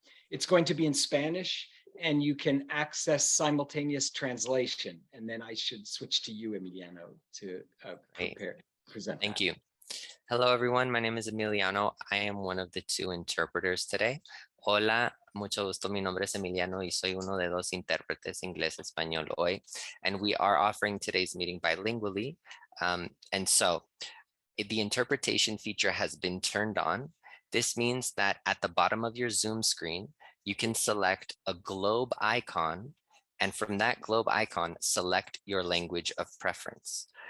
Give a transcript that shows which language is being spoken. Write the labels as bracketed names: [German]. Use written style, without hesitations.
[English] It's going to be in Spanish, and you can access simultaneous translation. And then I should switch to you, Emiliano, to present. Thank you. Hello, everyone. My name is Emiliano. I am one of the two interpreters today. [Spanish] Hola, mucho gusto. Mi nombre es Emiliano y soy uno de dos intérpretes inglés-español hoy. [English] And we are offering today's meeting bilingually. And so the interpretation feature has been turned on. This means that at the bottom of your Zoom screen, you can select a globe icon, and from that globe icon, select your language of preference.